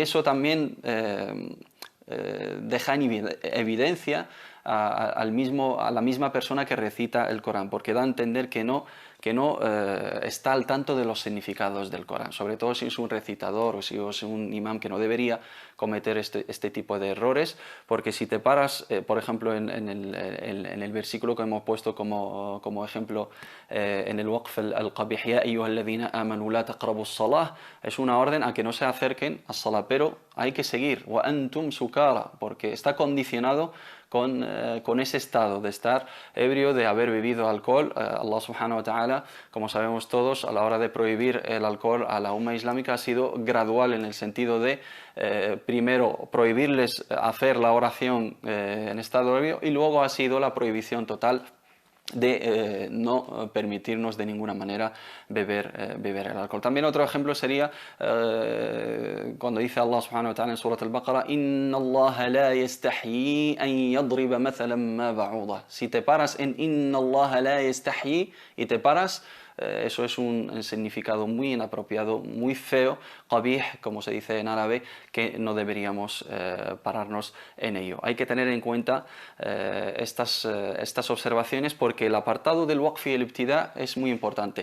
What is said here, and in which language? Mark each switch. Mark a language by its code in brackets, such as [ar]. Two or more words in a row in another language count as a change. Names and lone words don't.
[es] Y eso también deja en evidencia a la misma persona que recita el Corán, porque da a entender que no está al tanto de los significados del Corán, sobre todo si es un recitador o si es un imam, que no debería cometer este tipo de errores, porque si te paras, por ejemplo, en el versículo que hemos puesto como ejemplo, en el [ar] الوقف القبيح, يا أيها الذين آمنوا لا تقربوا الصلاة, [es] es una orden a que no se acerquen a salah, pero hay que seguir, [ar] وأنتم سكارى, [es] porque está condicionado con ese estado de estar ebrio, de haber bebido alcohol. [ar] الله سبحانه وتعالى, [es] como sabemos todos, a la hora de prohibir el alcohol a la umma islámica ha sido gradual, en el sentido de primero prohibirles hacer la oración en estado ebrio, y luego ha sido la prohibición total de no permitirnos de ninguna manera beber el alcohol. También otro ejemplo sería cuando dice Allah [ar] سبحانه وتعالى [es] en Surat al-Baqarah: [ar] إن الله لا يستحيي أن يضرب مثلا ما بعوضة. [es] Si te paras en [ar] إن الله لا يستحيي [es] y te paras, eso es un significado muy inapropiado, muy feo, qabih, como se dice en árabe, que no deberíamos pararnos en ello. Hay que tener en cuenta estas observaciones, porque el apartado del waqf y el ibtida es muy importante.